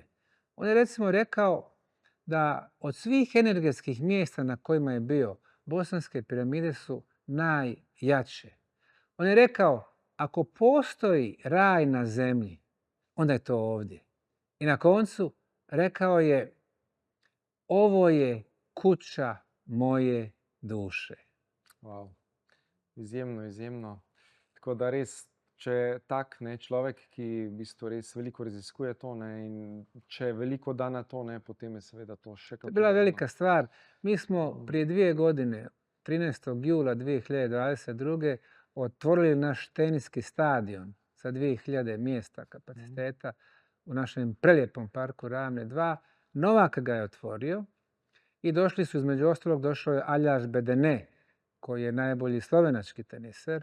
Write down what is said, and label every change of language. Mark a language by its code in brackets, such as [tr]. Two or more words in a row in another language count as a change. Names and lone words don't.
[bs] On je recimo rekao da od svih energetskih mjesta na kojima je bio, Bosanske piramide su najjače. On je rekao, ako postoji raj na zemlji, onda je to ovdje. I na koncu rekao je, ovo je kuća moje duše. [sl] Wow. Izjemno, izjemno. Tako da res, če tak človek, ki v bistvu res veliko raziskuje to, ne, in če veliko da na to, ne, potem je seveda to še kako. [bs] To je bila velika stvar. Mi smo prije 2 godine, 13. jula 2022. otvorili naš teniski stadion sa 2000 mjesta kapaciteta u našem prelijepom parku Ravne 2. Novak ga je otvorio i došli su, između ostalog, došao je Aljaž Bedene, koji je najbolji slovenački teniser.